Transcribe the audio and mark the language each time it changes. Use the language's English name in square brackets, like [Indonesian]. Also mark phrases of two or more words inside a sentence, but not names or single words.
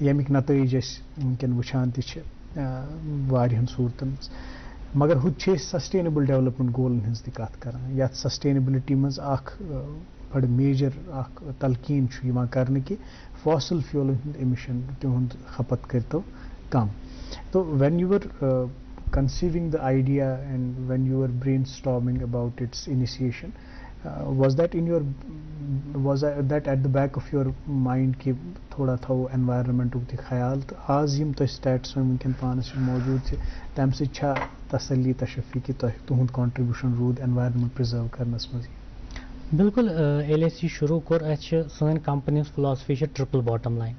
[Kashmiri] ییٚمِکۍ نتٲیج أسۍ وٕنکیٚن وٕچھان تہِ چھِ واریاہن صوٗرتن منٛز. مگر ہُتہِ چھِ أسۍ [English] sustainable development [Kashmiri] گولن ہٕنٛز تہِ کتھ کران، یتھ سسٹینیبلٹی منٛز اکھ بڑٕ میجر اکھ تلقیٖن چھُ یِوان کرنہٕ کہِ فاسل فیولن ہُنٛد ایمِشن تِہُنٛد کھپت کٔرتو کم. [English] so when you were conceiving the idea and when you were brainstorming about its initiation, was that at the back of your mind [Kashmiri] کہ تھوڑا تھاو environment تہِ خیال؟ تہٕ آز یِم تۄہہِ سٹیٹس وٕنکیٚن پانس موجوٗد چھِ تمہِ سۭتۍ چھا تسلی تشفی کہ تۄہہِ تُہُنٛد کانٹربیوٗشن روٗد environment پرزٲرو کرنس منٛز؟ بالکل، ییٚلہِ اَسہِ یہِ شروٗع کوٚر اَسہِ چھِ سٲنۍ کمپنی ہٕنٛز فلاسفی چھِ [English] triple bottom line.